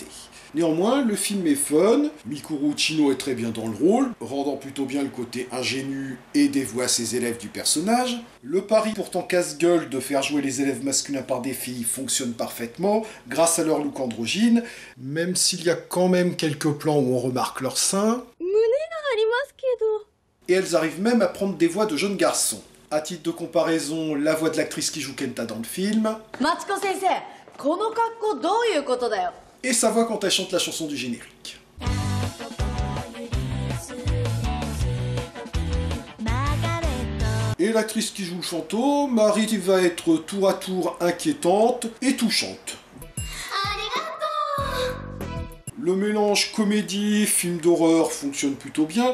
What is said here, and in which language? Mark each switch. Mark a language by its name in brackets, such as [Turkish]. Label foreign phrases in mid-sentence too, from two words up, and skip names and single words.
[French] Néanmoins, le film est fun, Mikuru Uchino est très bien dans le rôle, rendant plutôt bien le côté ingénu et dévoué à ses élèves du personnage. Le pari pourtant casse-gueule de faire jouer les élèves masculins par des filles fonctionne parfaitement, grâce à leur look androgyne, même s'il y a quand même quelques plans où on remarque leurs seins. [Japanese] 胸がありますけど。 [French] Et elles arrivent même à prendre des voix de jeunes garçons. À titre de comparaison, la voix de l'actrice qui joue Kenta dans le film, [Japanese] マチコ先生、この格好どういうことだよ。 [French] et sa voix quand elle chante la chanson du générique. Et l'actrice qui joue le fantôme arrive à être tour à tour inquiétante et touchante. Le mélange comédie, film d'horreur fonctionne plutôt bien.